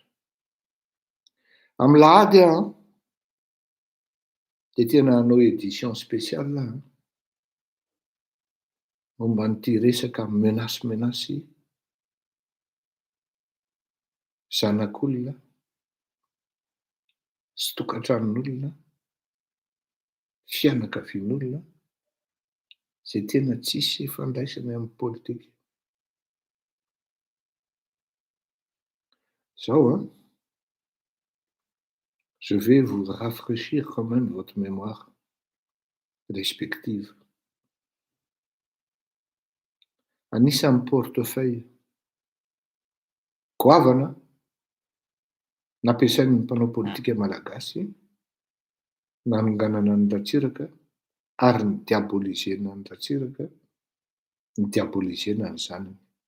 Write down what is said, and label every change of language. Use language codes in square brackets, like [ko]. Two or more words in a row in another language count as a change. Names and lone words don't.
[mg] Amin'ny Lahady dia tena hanao [fr] édition spéciale [mg] momba n'ity resaka menasy zanak'olona sy tokantranon'olona, fianakavian'olona izay tena tsisy ifandraisany amin'ny politika. [fr] Zao je vais vous rafraîchir quand même votre mémoire respective. [mg] Anisan'ny portefeuille goavana nampiasain'ny mpanao politika malagasy nanonganana ny Ratsiraka ary ny diabolisena ny Ratsiraka, ny diabolisena ny zanany.